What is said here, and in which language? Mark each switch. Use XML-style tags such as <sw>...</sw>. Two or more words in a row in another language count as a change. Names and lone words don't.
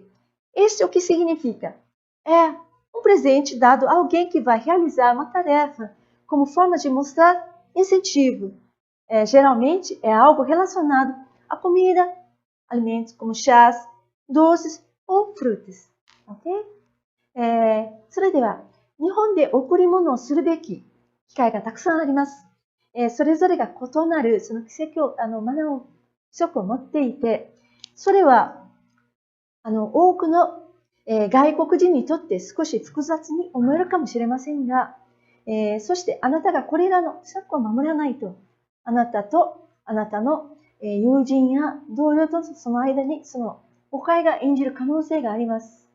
<pt>Este é o que significa? É um presente dado a alguém que vai realizar uma tarefa como forma de mostrar incentivo. Geralmente é algo relacionado à comida, alimentos como chás, doces ou frutas. Ok?</pt> <ja>それでは、日本で贈り物をするべき機会がたくさんあります。それぞれが異なるそのマナーを、規則を持っていて、それは多くの外国人にとって少し複雑に思えるかもしれませんが、そしてあなたがこれらの規則を守らないと、あなたとあなたの友人や同僚とその間にその誤解が生じる可能性があります。</ja>